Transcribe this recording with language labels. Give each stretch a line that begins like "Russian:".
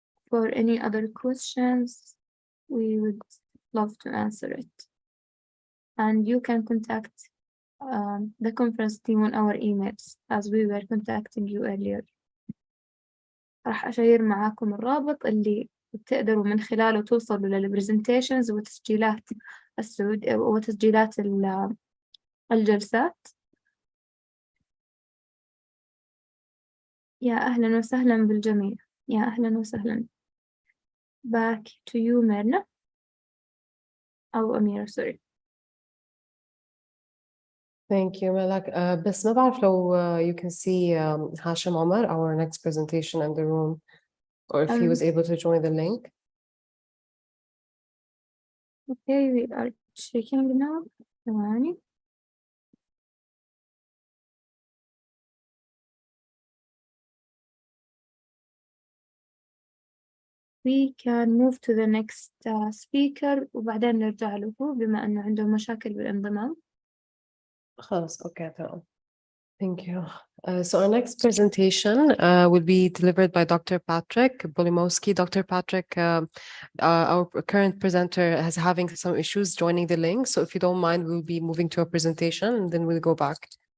English: For any other questions, we would love to answer it. And you can contact the conference team on our emails as we were contacting you earlier.
Arabic: راح أشير معاكم الرابط اللي تقدروا من خلاله توصلوا للبرزنتيشنز وتسجيلات وتسجيلات الجلسات. يا أهلا وسهلا بالجميع. يا أهلا وسهلا.
English: Back to you, Myrna.
Arabic: أو أميرة, sorry.
English: Thank you, Malak.
Arabic: بس ما بعرف لو
English: you can see Hasham Omar, our next presentation in the room, or if he was able to join the link. Okay, we are checking now.
Arabic: ثواني.
English: We can move to the next speaker
Arabic: وبعدين نرجع له بما أنه عنده مشاكل بالانضمام. خلاص, okay, تمام.
English: Thank you. So our next presentation will be delivered by Dr. Patrick Bolimowski. Dr. Patrick, our current presenter, is having some issues joining the link. So if you don't mind, we'll be moving to a presentation and then we'll go back.